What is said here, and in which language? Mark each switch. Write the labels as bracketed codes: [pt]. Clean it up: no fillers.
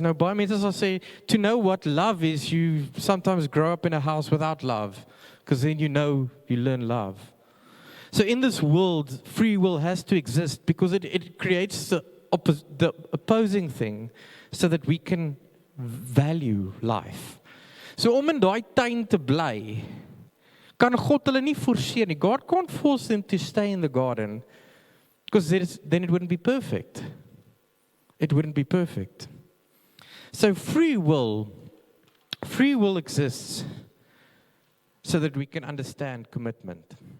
[af] Nou baie mense sal sê, [en] to know what love is, you sometimes grow up in a house without love. Because then you learn love. So in this world, free will has to exist because it creates the opposing thing so that we can value life. [af] So om in daai tuin te bly, kan God hulle nie forceer nie. [en] God can't force them to stay in the garden because then it wouldn't be perfect. It wouldn't be perfect. So free will exists so that we can understand commitment.